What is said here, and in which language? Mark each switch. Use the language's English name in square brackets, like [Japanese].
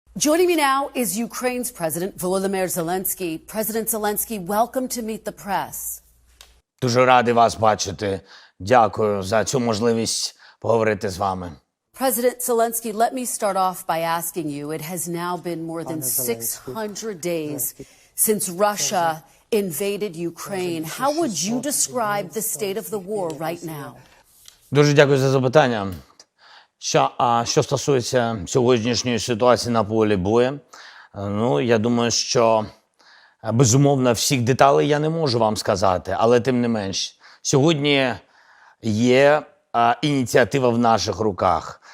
[English] Joining me now is Ukraine's President Volodymyr Zelensky. President Zelensky, welcome to Meet the Press. [Ukrainian] Дуже радий вас бачити. Дякую за цю можливість поговорити з вами. [English] President Zelensky, let me start off by asking you, it has now been more than 600 days since Russia invaded Ukraine. How would you describe the state of the war right now? [Ukrainian] Дуже дякую за запитання. Що стосується сьогоднішньої ситуації на полі бою, я думаю, що безумовно всіх деталей я не можу вам сказати, але тим не менш, сьогодні є ініціатива в наших руках.